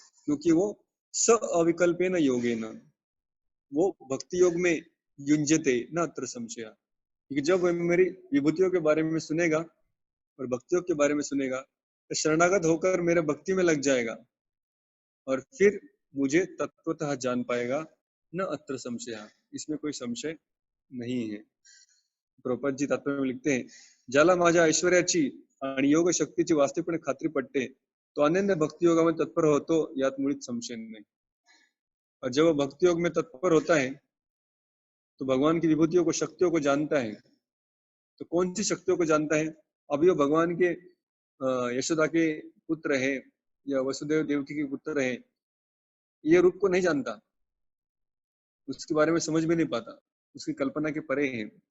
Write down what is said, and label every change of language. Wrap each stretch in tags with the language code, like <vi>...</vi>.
<hi>क्योंकि वो</hi> <sa>स अविकल्पेन योगेन,</sa> <hi>वो भक्ति योग में</hi> <sa>युञ्जते न अत्र संशय,</sa> <hi>क्योंकि जब वह मेरी विभूतियों के बारे में सुनेगा और भक्तियों के बारे में सुनेगा तो शरणागत होकर मेरे भक्ति में लग जाएगा, और फिर मुझे तत्वतः जान पाएगा,</hi> <sa>न अत्र संशय,</sa> <hi>इसमें कोई संशय नहीं है। प्रभुपाद जी तात्पर्य में लिखते हैं,</hi> <mr>ज्याला माझ्या ऐश्वर्याची आणि योग शक्तीची वास्तविकपणे खात्री पटते, तो अनन्य भक्ति योगामध्ये तत्पर होतो, यात मुळीच संशय नहीं।</mr> <hi>और जब वो भक्ति योग में तत्पर होता है तो भगवान की विभूतियों को, शक्तियों को जानता है। तो कौन सी शक्तियों को जानता है? अभी वो भगवान के यशोदा के पुत्र है या वसुदेव देवकी के पुत्र है, ये रूप को नहीं जानता, उसके बारे में समझ भी नहीं पाता, उसकी कल्पना के परे है।</hi>